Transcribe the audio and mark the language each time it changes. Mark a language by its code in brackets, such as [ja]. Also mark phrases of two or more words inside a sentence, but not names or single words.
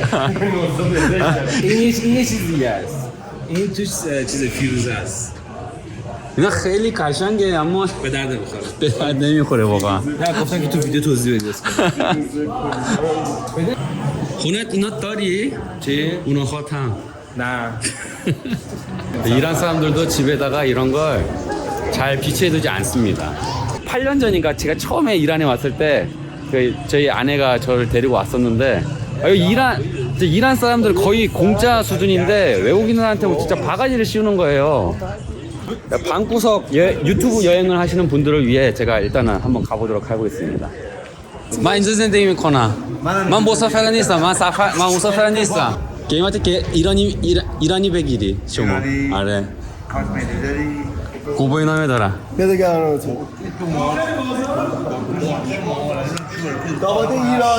[fa] این یه چیز دیگه است. این توش چیز فیروزه است. اینا خیلی قشنگه اما به درد نمیخوره. به درد نمیخوره واقعا. نه گفتم که تو ویدیو توضیح بدی. خونت اینا داری؟ چی؟ اونا خواهم. نه. [ko] 이란 사람들도 집에다가 이런 걸 잘 비치해두지 않습니다. 8년 전인가 제가 처음에 이란에 왔을 때 저희 아내가 저를 데리고 왔었는데 여기 이란 사람들 거의 공짜 수준인데 외국인들한테 진짜 바가지를 씌우는 거예요. 방구석 유튜브 여행을 하시는 분들을 위해 제가 일단은 한번 가보도록 하겠습니다. [fa] من اینجا زندگی میکنم. من مسافر نیستم. من مسافر نیستم. قیمت که ایرانی بگیری شما. آره. کارت ملی داری؟ گواهی نامه دارم. بده گرانتون داماد ایران